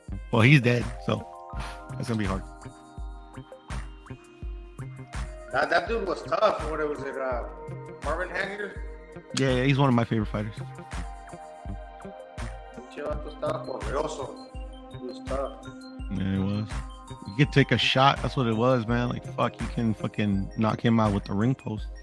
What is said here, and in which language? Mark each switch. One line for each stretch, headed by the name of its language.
English: Well, he's dead, so that's gonna be hard. That dude was tough. What was it? Marvin Hagler? Yeah, he's one of my favorite fighters.
Spanish: Pinche vato estaba poderoso.
English: He was tough. Yeah, it was. You could take a shot. That's what it was, man. Like, fuck, you can fucking knock him out with the ring post.